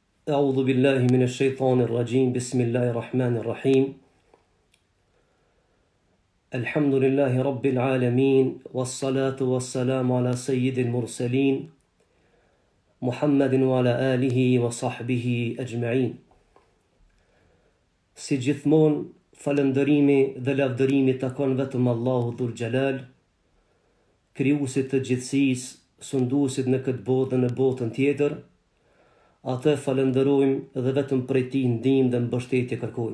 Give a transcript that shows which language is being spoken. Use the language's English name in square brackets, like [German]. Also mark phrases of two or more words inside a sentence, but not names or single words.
[Arabic] أعوذ بالله من الشيطان الرجيم بسم الله الرحمن الرحيم الحمد لله رب العالمين والصلاة والسلام على سيد المرسلين محمد وعلى آله وصحبه أجمعين. [Albanian] Si gjithmonë, falëndërimi dhe lavdërimi takon vetëm Allahu Dhul Gjelal, krijuesit të gjithësisë, sunduesit në këtë botë dhe në botën tjetër. Atë falënderojmë dhe vetëm prej tij ndihmë dhe mbështetje kërkojmë.